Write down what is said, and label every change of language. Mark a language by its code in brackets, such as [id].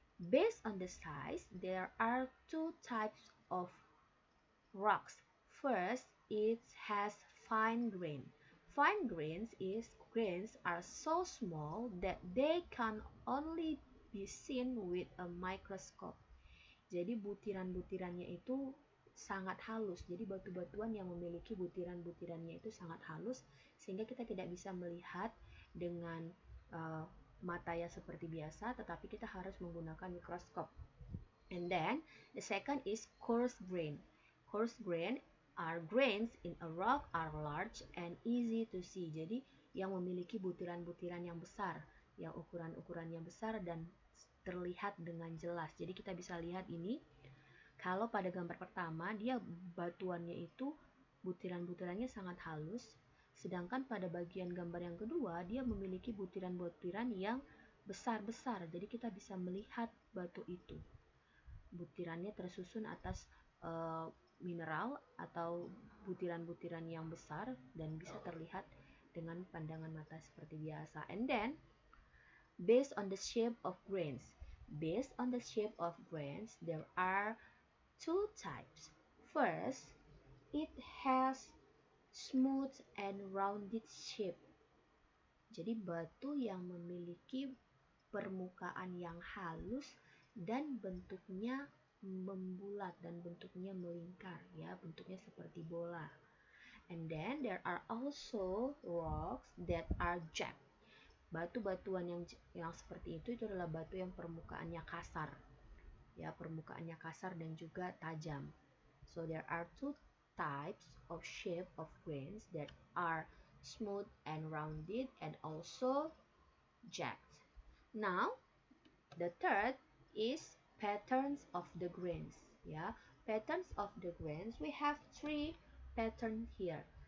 [en] Based on the size, there are two types of rocks. First, it has fine grain. Fine grains are so small that they can only be seen with a microscope. [id] Jadi butiran-butirannya itu sangat halus. Jadi batu-batuan yang memiliki butiran-butirannya itu sangat halus sehingga kita tidak bisa melihat dengan mata yang seperti biasa, tetapi kita harus menggunakan mikroskop. [en] And then the second is coarse grain. Coarse grain are grains in a rock are large and easy to see. [id] Jadi yang memiliki butiran-butiran yang besar, yang ukuran-ukurannya besar dan terlihat dengan jelas. Jadi kita bisa lihat ini. Kalau pada gambar pertama dia batuannya itu butiran-butirannya sangat halus, sedangkan pada bagian gambar yang kedua dia memiliki butiran-butiran yang besar-besar. Jadi kita bisa melihat batu itu. Butirannya tersusun atas mineral atau butiran-butiran yang besar dan bisa terlihat dengan pandangan mata seperti biasa. [en] And then based on the shape of grains. Based on the shape of grains, there are two types. First, it has smooth and rounded shape. [id] Jadi batu yang memiliki permukaan yang halus dan bentuknya membulat dan bentuknya melingkar, ya, bentuknya seperti bola. [en] And then there are also rocks that are jagged. [id] Batu-batuan yang seperti itu adalah batu yang permukaannya kasar, ya, permukaannya kasar dan juga tajam. [en] So there are two types of shape of grains that are smooth and rounded and also jagged. Now the third is patterns of the grains, ya. Patterns of the grains, we have three patterns here.